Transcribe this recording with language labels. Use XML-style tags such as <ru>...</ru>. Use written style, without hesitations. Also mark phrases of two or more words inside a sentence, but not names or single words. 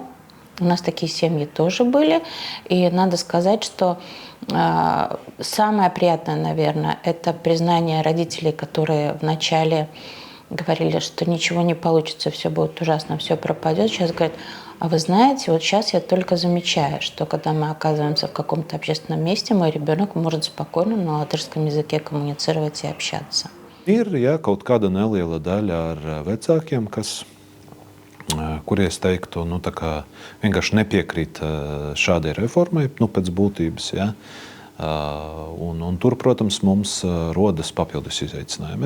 <ru>У нас такие семьи тоже были. И надо сказать, что самое приятное, наверное, это признание родителей, которые вначале говорили, что ничего не получится, все будет ужасно, все пропадет. Сейчас говорят, а вы знаете, вот сейчас я только замечаю, что когда мы оказываемся в каком-то общественном месте, мой ребенок может спокойно на латышском языке коммуницировать и общаться.</ru> <lv>Ir kaut kāda neliela daļa ar vecākiem, kuri, es teiktu, vienkārši nepiekrīt šādai reformai, pēc būtības. Ja? Un tur, protams, mums rodas papildus izaicinājumi.</lv>